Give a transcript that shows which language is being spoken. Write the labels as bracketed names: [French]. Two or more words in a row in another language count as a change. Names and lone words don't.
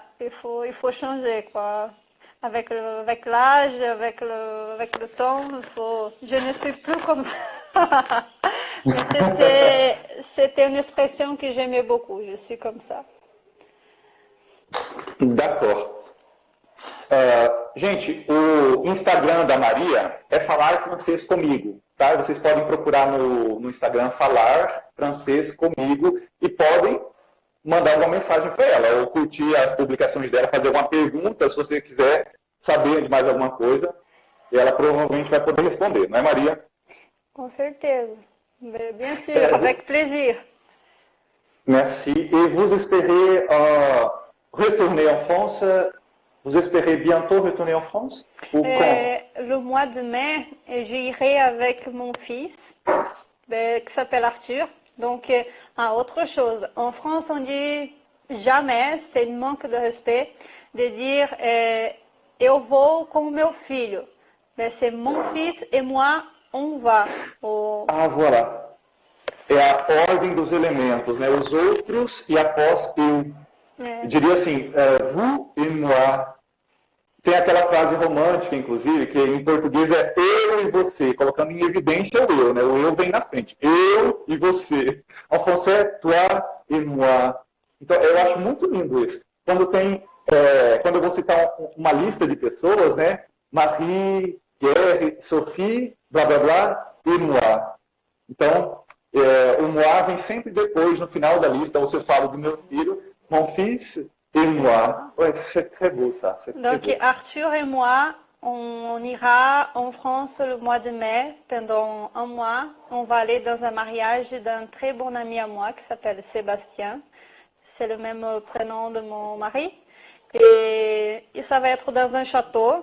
[French] Il faut changer quoi. Avec l'âge, avec le temps, je ne suis plus comme ça. Mais c'était une expression que j'aimais beaucoup. Je suis comme ça. D'accord. [Portuguese] Gente, o Instagram da Maria é Falar Francês Comigo, tá? Vocês podem procurar no Instagram Falar Francês Comigo e podem mandar uma mensagem para ela, ou curtir as publicações dela, fazer uma pergunta, se você quiser saber de mais alguma coisa, e ela provavelmente vai poder responder, não é, Maria? Com certeza. [French] Bien sûr, avec plaisir. Merci. Et vous espérez retourner en France? Vous espérez bientôt retourner en France? Ou quand? Le mois de mai, j'irai avec mon fils, qui s'appelle Arthur. Donc, autre chose. En France, on dit jamais, c'est un manque de respect, de dire [Portuguese] eu vou com meu filho. [French] Mais c'est mon fils et moi, on va. Ah, voilà. [Portuguese] É a ordem dos elementos, né? Os outros e após eu. Eu diria assim, [French] vous et moi. [Portuguese] Tem aquela frase romântica, inclusive, que em português é eu e você, colocando em evidência o eu, né? O eu vem na frente. Eu e você. [French] En français, toi et moi. [Portuguese] Então, eu acho muito lindo isso. Quando eu vou citar uma lista de pessoas, né? Marie, Pierre, Sophie, blá, blá, blá, [French] et moi. [Portuguese] Então, o moi vem sempre depois, no final da lista, ou se eu falo do meu filho, [French] mon fils et moi. Ouais, c'est très beau ça. C'est très Donc beau. Arthur et moi, on ira en France le mois de mai pendant un mois. On va aller dans un mariage d'un très bon ami à moi qui s'appelle Sébastien. C'est le même prénom de mon mari. Et ça va être dans un château.